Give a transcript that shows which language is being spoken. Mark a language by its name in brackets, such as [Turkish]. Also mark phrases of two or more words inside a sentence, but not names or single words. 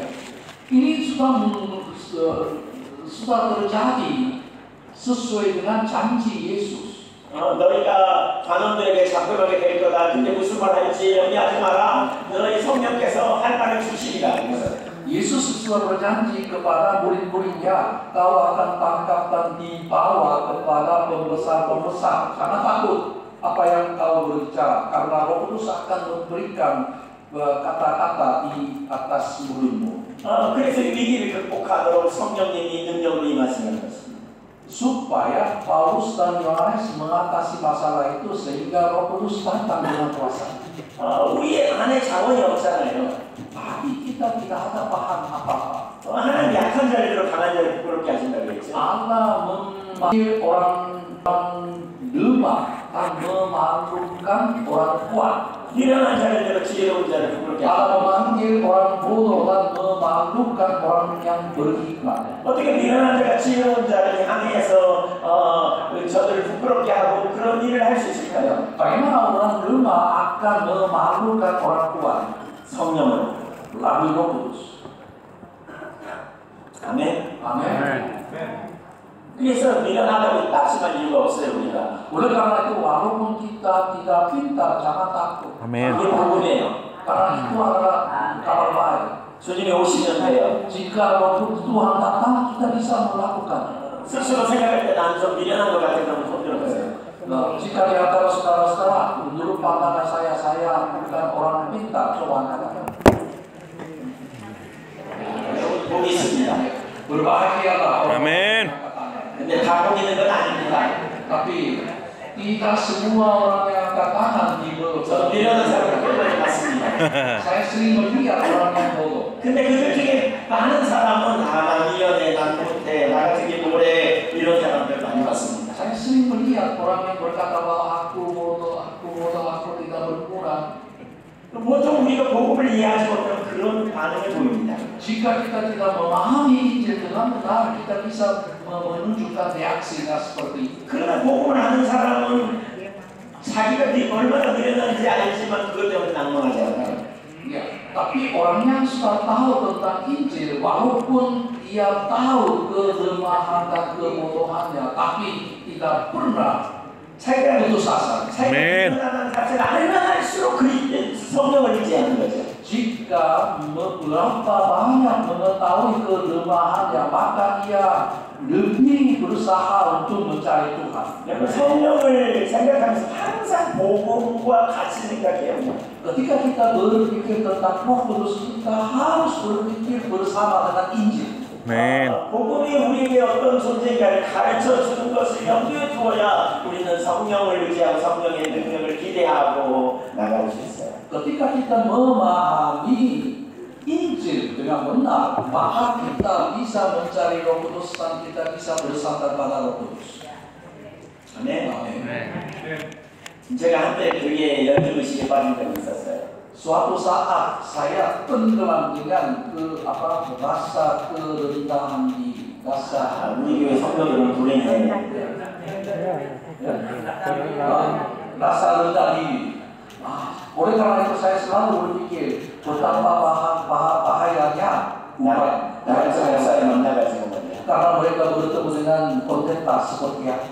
[Indonesian] Ini sudah terjadi sesuai dengan janji Yesus. [Korean] 너희가 관원들에게 잡혀가게 될 거다. 근데 무슨 말 할지 염려하지 마라. 너희 성령께서 할 말을 주시리라. [Indonesian] Yesus sudah berjanji kepada murid-muridnya, kau akan tangkap dan dibawa kepada pembesar-pembesar. Jangan takut apa yang kau berbicara, karena Roh Kudus akan memberikan kata-kata di atas mulutmu. [Korean] 그래서 이 위기를 극복하도록 성령님이 능력으로 임하시는 것입니다. [Indonesian] Supaya Paulus dan Yohanes mengatasi masalah itu sehingga Roh Kudus datang dengan kuasa. [Korean] 우리 안에 자원이 없잖아요. [Indonesian] Tapi kita tidak ada bahan apa-apa. [Korean] 하나님 약한 자리로 강한 자를 부끄럽게 하신다고 했죠. [Indonesian] Allah memanggil orang lemah dan memaklumkan orang kuat. [Korean] 미련한 자를 지혜로운 자를 부끄럽게 [Indonesian] Allah [Korean] 하신다. [Indonesian] memanggil orang bodoh dan memaklumkan orang yang berhikmat. [Korean] 어떻게 미련한 자가 지혜로운 자를 향해서 저들을 부끄럽게 하고 그런 일을 할 수 있을까요? [Indonesian] Bagaimana orang lemah akan memaklumkan orang kuat? [Korean] 성령으로. [Indonesian] Melalui Roh Kudus. [Korean] 아멘. [Indonesian] Amin. [Korean] 그래서 미련하다고 낙심할 이유가 없어요 우리가. [Indonesian] Oleh karena itu walaupun kita tidak pintar, jangan takut. Amin. [Korean] 이게 복음이에요. [Indonesian] Karena itu adalah kabar baik. [Korean] 주님이 오시면 돼요. [Indonesian] Jika waktu Tuhan datang, kita bisa melakukan. [Korean] 스스로 생각할 때 난 좀 미련한 것 같은 그런 손 들어보세요. [Indonesian] Nah, jika di antara saudara-saudara, menurut pandangan saya bukan orang pintar, coba katakan. [Korean] 복이 있습니다. [Indonesian] Berbahagialah orang Amin. yang katakan. [Korean] 근데 다 복 있는 건 아닙니다. [Indonesian] Tapi tidak semua orang yang katakan di [Korean] 저는 미련한 사람을 꽤 많이 봤습니다. [Indonesian] Saya sering melihat orang yang bodoh. [Korean] 근데 그들 중에 많은 사람은 나 미련해, 난 못해, 나 같은 게 뭐래 이런 사람들 많이 봤습니다. [Indonesian] Saya sering melihat orang yang berkata bahwa aku bodoh, aku tidak berguna. [Korean] 보통 우리가 복음을 이해하지 못하면 그런 반응을 보입니다. [Indonesian] Jika kita tidak memahami Injil dengan benar, kita bisa menunjukkan reaksinya seperti itu. [Korean] 그러나 복음을 아는 사람은 자기가 얼마나 미련한지 알지만 그것 때문에 낭망하지 않아요. [Indonesian] Ya, Tapi orang yang sudah tahu tentang Injil, walaupun dia tahu kelemahan dan kebodohannya, tapi tidak pernah [Korean] 자기가 [Indonesian] putus asa. [Korean] 아멘. 자기가 자체가 알면 할수록 성령을 의지하는 거죠. [Indonesian] Jika berapa banyak mengetahui kelemahannya, maka ia lebih berusaha untuk mencari Tuhan. [Korean] 성령을 생각하면서 항상 복음과 같이 생각해요. [Indonesian] Ketika kita berpikir tentang Roh Kudus, kita harus berpikir bersama dengan Injil. [Korean] 아멘. 복음이 우리에게 어떤 존재인가를 가르쳐 주는 것을 염두에 두어야 우리는 성령을 의지하고 성령의 능력을 기대하고 나갈 수 있어요. [Indonesian] Ketika kita memahami Injil dengan benar, maka kita bisa mencari Roh Kudus dan kita bisa bersandar pada Roh Kudus. [Korean] 아멘. [Indonesian] Amin. [Korean] 제가 한때 그게 열등의식에 빠진 적이 있었어요. [Indonesian] Suatu saat saya tenggelam dengan rasa kerendahan diri, rasa [Korean] 우리 교회 성도들은 불행해요. [Indonesian] rasa rendah diri. Oleh karena itu saya selalu berpikir betapa bahayanya [Korean] 나를 saya 만나가지고 말이야. [Indonesian] karena mereka bertemu dengan pendeta seperti aku.